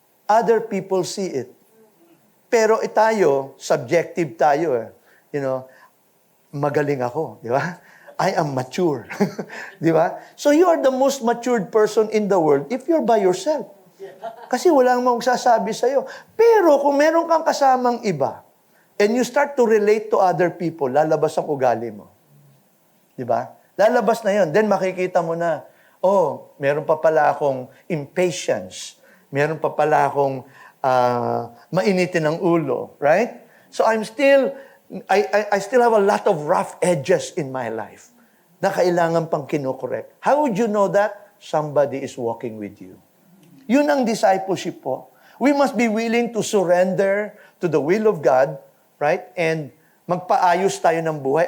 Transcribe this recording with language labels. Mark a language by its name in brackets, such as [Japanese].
[English] Other people see it. [Filipino] Pero tayo, subjective tayo. You know, magaling ako, di ba? [English] I am mature. [Filipino] Di ba? [English] So you are the most matured person in the world if you're by yourself. [Filipino] Kasi walang magsasabi sa'yo. Pero kung meron kang kasamang iba, [English] and you start to relate to other people, [Filipino] lalabas ang ugali mo. Di ba? Lalabas na yon. Then makikita mo na, oh, meron pa pala akong impatience. Meron pa pala akong mainitin ng ulo. [English] Right? So I still have a lot of rough edges in my life [Filipino] na kailangan pang kinokorek. [English] How would you know that? Somebody is walking with you. [Filipino] Yun ang discipleship po. [English] We must be willing to surrender to the will of God, right? [Filipino] And magpaayos tayo ng buhay.